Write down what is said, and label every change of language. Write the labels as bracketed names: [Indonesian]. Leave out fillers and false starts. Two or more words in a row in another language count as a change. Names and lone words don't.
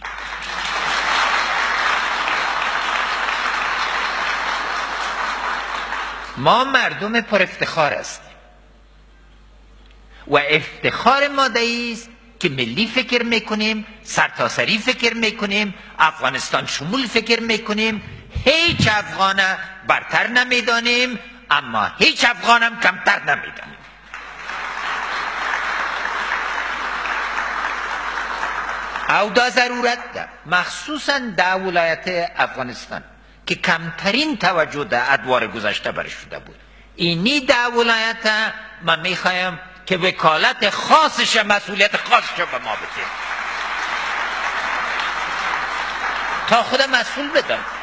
[Persian] ما مردم پر افتخار هستیم و افتخار ما است که ملی فکر میکنیم، سرتاسری فکر میکنیم، افغانستان شمول فکر میکنیم. هیچ افغان برتر نمیدانیم اما هیچ افغانم کمتر نمیدانیم. [Pashto] او دا ضرورت ده، [Persian] مخصوصا در ولایت افغانستان که کمترین توجه در ادوار گذشته برش شده بود. اینی در ولایت من میخوایم که وکالت خاصش، مسئولیت خاصش به ما بده تا خود مسئول بدن.